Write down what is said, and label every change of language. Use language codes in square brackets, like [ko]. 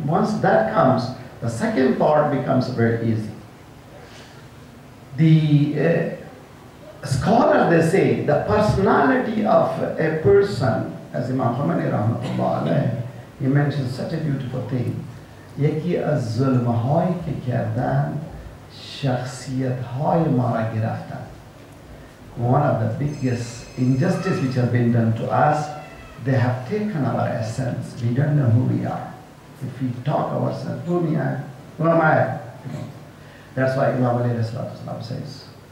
[en] Once that comes, the second part becomes very easy. The scholars, they say, the personality of a person, as Imam Khomeini rahmatullah alayhi, he mentions such a beautiful thing. [fa] یکی از ظلم‌هایی که کردن شخصیت‌های ما را گرفتن. [en] One of the biggest injustice which has been done to us, they have taken our essence. We don't know who we are. If we talk ourselves, who am I? That's why Imam Ali says,